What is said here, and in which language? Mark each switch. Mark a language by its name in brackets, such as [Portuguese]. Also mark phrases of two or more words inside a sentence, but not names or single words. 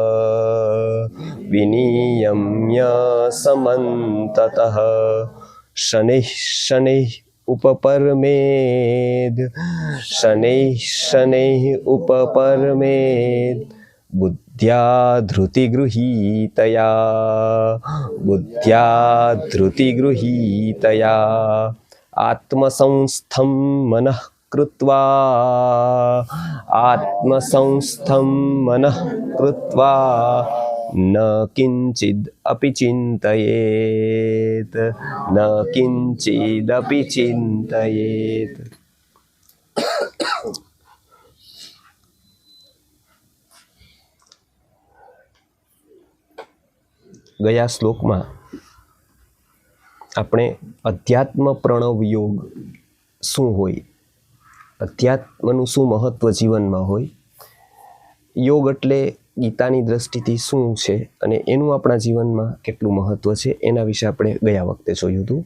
[Sanskrit] विनियम्य समन्ततः शनैः शनैः उपपरमेद शनैः शनैः उपपरमेद बुद्ध्या धृतिगृहीतया बुद्ध्या धृतिगृहीतया आत्मसंस्थं मनः कृत्वा आत्मसंस्थं मनः कृत्वा न किंचिद अपि चिंतयेत न किंचिद अपि चिंतयेत। [Gujarati] ગયા શ્લોકમાં આપણે અધ્યાત્મ પ્રણવ યોગ શું હોય, અધ્યાત્મનું શું મહત્વ જીવનમાં હોય, યોગ એટલે ગીતાની દ્રષ્ટિથી શું છે અને એનું આપણા જીવનમાં કેટલું મહત્વ છે એના વિશે આપણે ગયા વખતે જોયું હતું।